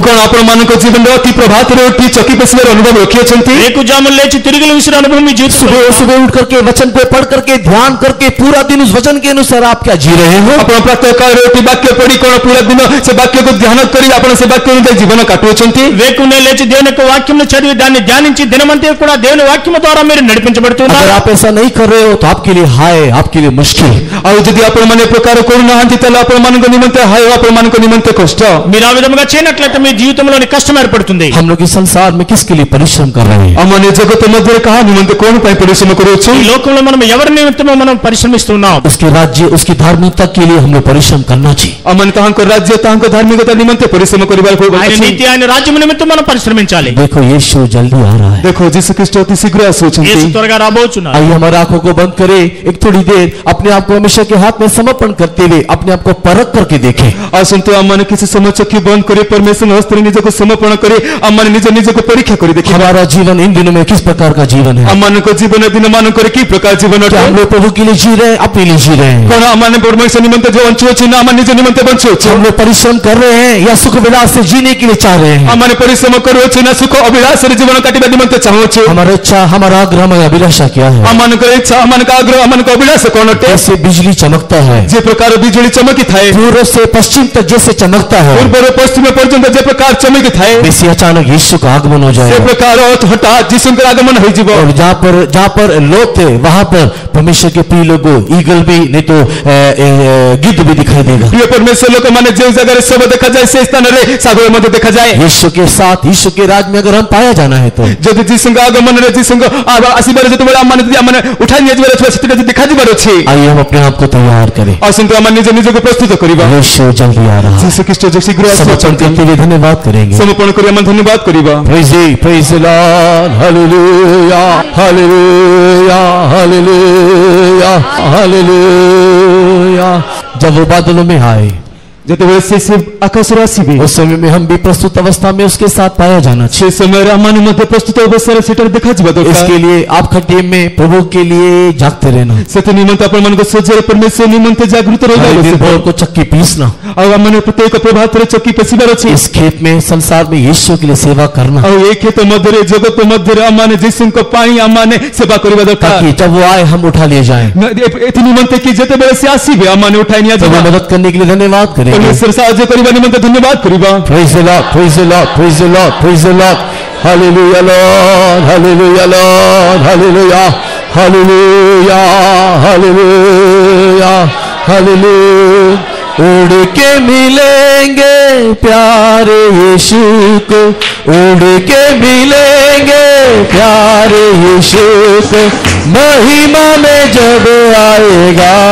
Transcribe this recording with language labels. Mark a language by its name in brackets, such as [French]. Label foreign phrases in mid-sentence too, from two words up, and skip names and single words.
[Odia] କଣ ଆପଣମାନଙ୍କ ଜୀବନରେ ଅତି ପ୍ରଭାତରେ ଉଠି ଚକି ପେଷିବାର ଅନୁଭବ ରଖିଅଛନ୍ତି? [Telugu] రేకుజాములు లేచి తిరుగులు విసిరే అనుభవం మీ జీవితంలో [Hindi] सुबह सुबह उठ करके वचन को पढ़ करके ध्यान करके पूरा दिन उस वचन के अनुसार आप क्या जी रहे हो? [Odia] ଆପଣ ପ୍ରାତଃ କାଳରେ ଉଠି ବାକ୍ୟ ପଢି କଣ ପୁରା ଦିନ ସେ ବାକ୍ୟକୁ ଧ୍ୟାନ କରି ଆପଣ ସେ ବାକ୍ୟ ଅନୁଯାୟୀ ଜୀବନ କାଟୁଅଛନ୍ତି? [Telugu] వేకునే లేచి దేవుని యొక్క వాక్యం చదివి దాన్ని ధ్యానించి దినమంతా కూడా దేవుని వాక్యం ద్వారా మీరు నడిపించబడుతూ ఉన్నారా? [Hindi] अगर आप ऐसा नहीं कर रहे हो तो आपके लिए हाय, आपके लिए मुश्किल। [Odia] ଆଉ ଯଦି ଆପଣମାନେ ଏ ପ୍ରକାର କରୁନାହାନ୍ତି ତାହେଲେ ଆପଣମାନଙ୍କ ନିମନ୍ତେ ହାୟ, ଆପଣମାନଙ୍କ ନିମନ୍ତେ କଷ୍ଟ। [Telugu] మీరు ఆ విధంగా చేయనట్లయితే మీ జీవితంలోని కష్టం ఏర్పడుతుంది। [Hindi] हम लोग इस संसार में किसके लिए परिश्रम कर रहे हैं? [Odia] ଆମମାନେ ଜଗତ ମଧ୍ୟରେ କାହା ନିମନ୍ତେ କଣ ପାଇଁ ପରିଶ୍ରମ କରୁଛୁ? [Telugu] ఈ లోకంలో మనం ఎవరి నిమిత్తమో మనం పరిశ్రమిస్తున్నాం? [Hindi] उसके राज्य, उसकी धार्मिकता के लिए हम लोग परिश्रम करना चाहिए। [Odia] ଆମମାନେ ତାହାଙ୍କ ରାଜ୍ୟ ତାହାଙ୍କ ଧାର୍ମିକତା ନିମନ୍ତେ ପରିଶ୍ରମ କରିବାକୁ [Telugu] ఆయన [Odia] ଅଛି। [Telugu] నీతి ఆయన రాజ్యం నిమిత్తం మనం పరిశ్రమించాలి। [Hindi] देखो यीशु जल्दी आ रहा है। [Odia] ଦେଖ ଯୀଶୁ ଖ୍ରୀଷ୍ଟ ଅତି ଶୀଘ୍ର ଆସୁଛନ୍ତି। [Telugu] యేసు త్వరగా రాబోతున్నారు। [Hindi] आइए हमारी आंखों को बंद करें, एक थोड़ी देर अपने आप को हमेशा के हाथ में समर्पण करते हुए अपने आप को परख करके देखें। [Odia] ଆସନ୍ତୁ ଆମମାନେ କିଛି ସମୟ ଚକ୍ଷୁ ବନ୍ଦ କରି ପରମେଶ୍ୱର ହସ୍ତରେ ନିଜକୁ ସମର୍ପଣ କରି ଆମମାନେ ନିଜକୁ ପରୀକ୍ଷା କରି ଦେଖିବା। [Hindi] हमारा जीवन इन दिनों में किस प्रकार का जीवन है? [Odia] ଆମମାନଙ୍କ ଜୀବନ ଦିନମାନଙ୍କରେ କି ପ୍ରକାର ଜୀବନ [Hindi] क्या [Odia] ଅଟେ? [Hindi] हम लोग प्रभु के लिए जी रहे हैं, अपने लिए जी रहे हैं? [Odia] କଣ ଆମମାନେ ପରମେଶ୍ୱର ନିମନ୍ତେ ଯୋଉ ବଞ୍ଚୁଅଛୁ ନା ଆମ ନିଜ ନିମନ୍ତେ ବଞ୍ଚୁଅଛୁ? [Hindi] हम लोग परिश्रम कर रहे हैं या सुख विलास से जीने के लिए चाह रहे हैं? [Odia] ଆମମାନେ ପରିଶ୍ରମ କରୁଅଛୁ ନା ସୁଖ ଅଭିଳାଷରେ ଜୀବନ କାଟିବା ନିମନ୍ତେ ଚାହୁଁଛୁ? [Hindi] हमारा इच्छा, हमारा आग्रह, हमारी अभिलाषा क्या है? [Odia] ଆମମାନଙ୍କର ଇଚ୍ଛା, ଆମମାନଙ୍କ ଆଗ୍ରହ, ଆମମାନଙ୍କ ଅଭିଳାଷ କଣ ଅଟେ? [Hindi] जैसे बिजली चमकता है, [Odia] ଯେ ପ୍ରକାର ବିଜୁଳି ଚମକି ଥାଏ, [Hindi] पूर्व से पश्चिम तक जैसे चमकता है, [Odia] ପୂର୍ବରୁ ପଶ୍ଚିମ ପର୍ଯ୍ୟନ୍ତ ଯେ ପ୍ରକାର ଚମକି ଥାଏ, [Hindi] वैसे अचानक यीशु का आगमन हो [Odia] ସେ [Hindi] जाएगा। [Odia] ପ୍ରକାର ହଠାତ୍ ଯୀଶୁଙ୍କର ଆଗମନ ହୋଇଯିବ। [Hindi] और जहाँ पर लोग थे वहां पर परमेश्वर के प्रिय लोगों ईगल भी नहीं तो गिद्ध भी दिखाई देगा। [Odia] ପ୍ରିୟ ପରମେଶ୍ୱର ଲୋକମାନେ ଯେଉଁ ଜାଗାରେ ସବୁ ଦେଖାଯାଏ ସେ ସ୍ଥାନରେ ଶାଗୁଳ ମଧ୍ୟ ଦେଖାଯାଏ। [Hindi] यीशु के साथ, यीशु के राज में अगर हम पाया जाना है तो [Odia] ଯଦି ଯୀଶୁଙ୍କ ଆଗମନରେ ଯୀଶୁଙ୍କ ଆସିବାରେ ଯେତେବେଳେ ଆମମାନେ ଯଦି ଆମମାନେ ଉଠାଇ ନିଆଯିବାର ଅଛି ସେଥିରେ ଯଦି ଦେଖାଯିବାର ଅଛି, [Hindi] आइए हम अपने आप को तैयार करें। [Odia] ଆସନ୍ତୁ ଆମେ ନିଜକୁ ପ୍ରସ୍ତୁତ କରିବା। [Hindi] यीशु जल्दी आ रहा है। [Odia] ଯୀଶୁ ଖ୍ରୀଷ୍ଟ ଯୋଉ ଶୀଘ୍ର [Hindi] समर्पण [Odia] ଆସୁଛନ୍ତି, [Hindi] करते हुए धन्यवाद करेंगे। [Odia] ସମର୍ପଣ କରି ଆମେ ଧନ୍ୟବାଦ କରିବା। [English] Praise the Lord, hallelujah, hallelujah, hallelujah, hallelujah। [Hindi] जब वो बादलों में आए [Odia] ଯେତେବେଳେ ସେ ଆକାଶରୁ ଆସିବେ, [Hindi] उस समय में हम भी प्रस्तुत अवस्था में उसके साथ पाया जाना चाहिए। [Odia] ସେ ସମୟରେ ଆମମାନେ ମଧ୍ୟ ପ୍ରସ୍ତୁତ ଅବସ୍ଥାରେ ସେଠାରେ ଦେଖାଯିବା ଦରକାର। [Hindi] इसके लिए आप खड्डे में प्रभु के लिए जागते रहना, [Odia] ସେଥି ନିମନ୍ତେ ଆପଣମାନଙ୍କ ସଜ୍ଜରେ ପରମେଶ୍ୱର ନିମନ୍ତେ ଜାଗୃତ ରହିବା [Hindi] हर दिन [Odia] ଆବଶ୍ୟକ। [Hindi] भोर को चक्की पीसना, [Odia] ଆଉ ଆମମାନେ ପ୍ରତ୍ୟେକ ପ୍ରଭାତରେ ଚକି ପେଶିବାର ଅଛି। [Hindi] इस खेत में संसार में यीशु के लिए सेवा करना, [Odia] ଆଉ ଏ କ୍ଷେତ ମଧ୍ୟରେ ଜଗତ ମଧ୍ୟରେ ଆମମାନେ ଯୀଶୁଙ୍କ ପାଇଁ ଆମମାନେ ସେବା କରିବା ଦରକାର। [Hindi] ताकि जब वो आए हम उठा लिए जाएं। [Odia] ଏଥି ନିମନ୍ତେ କି ଯେତେବେଳେ ସେ ଆସିବେ ଆମମାନେ ଉଠାଇ [Hindi] तो [Odia] ନିଆଯିବା। [Hindi] मदद करने के लिए धन्यवाद करेंगे। [Odia] ପରମେଶ୍ୱର ସାହାଯ୍ୟ କରିବା ନିମନ୍ତେ ଧନ୍ୟବାଦ କରିବା। [English] Praise the Lord, praise the Lord, praise the Lord, praise the Lord. Hallelujah, Lord, hallelujah, Lord, hallelujah, hallelujah, hallelujah, hallelujah. [Hindi] उड़ के मिलेंगे प्यारे यीशु को, उड़ के मिलेंगे प्यारे यीशु को, महिमा में जब आएगा